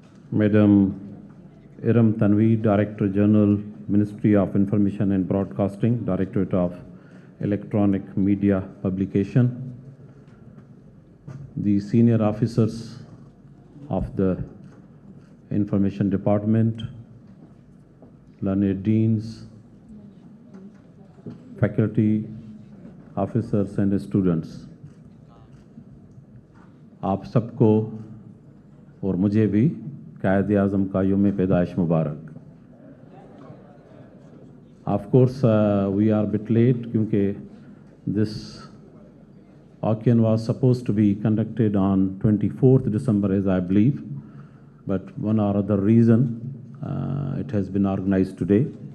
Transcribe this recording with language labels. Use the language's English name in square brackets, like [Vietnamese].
[English] Madam Iram Tanvi, Director General, Ministry of Information and Broadcasting, Directorate of Electronic Media Publication, the senior officers of the Information Department, learned deans, faculty, officers and students. [Hindi] आप सबको और मुझे भी कायद-ए-आज़म का यौम पैदाइश मुबारक. [English] Of course, we are a bit late [Hindi] क्योंकि [English] this occasion was supposed to be conducted on 24th December, as I believe, but one or other reason it has been organized today.